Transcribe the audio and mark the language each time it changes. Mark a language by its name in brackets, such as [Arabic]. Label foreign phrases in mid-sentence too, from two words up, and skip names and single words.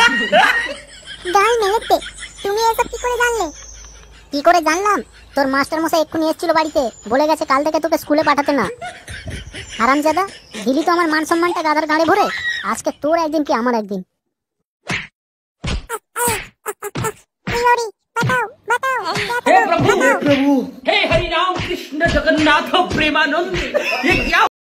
[Bangla] গাল মেলেতে, তুমি এসব কি করে জানলে? কি করে জানলাম? তোর মাস্টার মশাই এক্ষুনি এসেছিল বাড়িতে, বলে গেছে কাল থেকে তোকে স্কুলে পাঠাতে না। হারামজাদা, দিলি তো আমার মান সম্মানটা গাধার গাড়ে ভরে। আজকে তোর একদিন কি আমার একদিন। [Hindi] हे प्रभु हे हरि राम कृष्ण जगन्नाथ प्रेमानंद, ये क्या